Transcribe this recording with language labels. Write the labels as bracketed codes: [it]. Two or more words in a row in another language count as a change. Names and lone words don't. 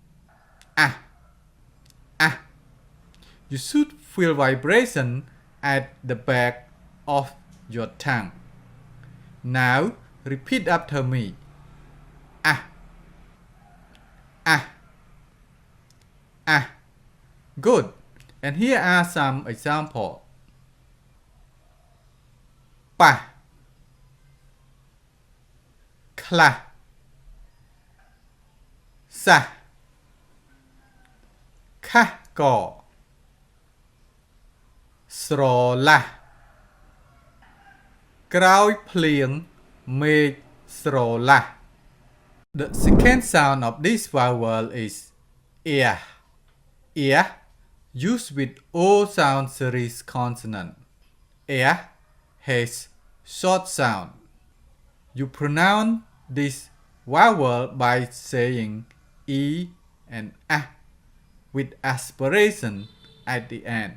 [en] You should feel vibration at the back of your tongue. Now repeat after me. Good. And here are some examples. [km] Pa, kla, sa, ka ko, sro la, kroi plieng, me sro la. [en] The second sound of this vowel is ear. Ear, used with all sound series consonant. Ear has short sound. You pronounce this vowel by saying e and a with aspiration at the end.